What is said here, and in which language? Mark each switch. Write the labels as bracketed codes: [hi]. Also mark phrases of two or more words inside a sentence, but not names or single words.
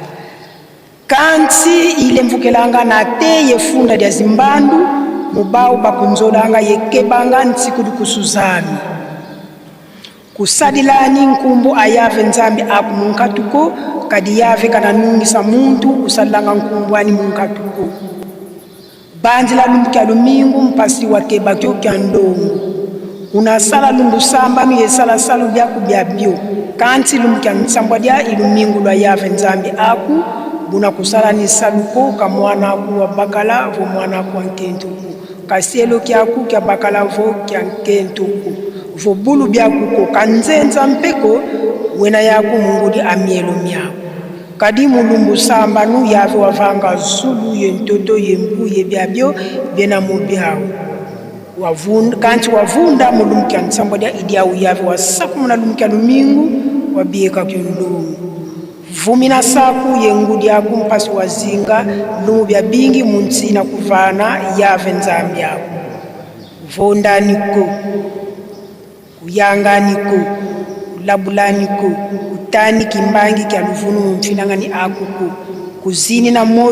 [kg] kansi ile mvukelanga na teye funda dia zimbandu mubau bakunzolanga yekebanga ntsiku kusuzami kusadilani nkumbu ayave nzambi aku munkatuko kadi yave kana nungisa muntu kusalanga nkumbu ani munkatuko banzi la lumbu kya lumingu mpasi wa keba kyo kya ndongo unasala lumbu samba mi yesala salu byaku byabyo kanti lumbu kya nsambwa dia ilumingu lwa yave nzambi aku buna kusala ni saluko ka mwana aku wa bakala vo mwana aku wa nkentuku kasielo kyaku kya bakala vo kya nkentuku vo bulu byakuko kanzenza mpeko wena yaku mungudi amielo myako kadi mulumbu samba nu yave wavanga zulu ye ntoto ye mpu ye byabyo bena mubyao wavunda kanti wavunda mulumbu kya nsambwa dia idiau yave wasaku muna lumbu kya lumingu wabieka kyo ndungu vumina saku ye ngudi yaku mpasi wazinga lumu bya bingi muntsina kuvana yave nzambi yaku vondaniko kuyanganiko kulabulaniko kutani kimbangi kya luvunu mfinangani akuko kuzini na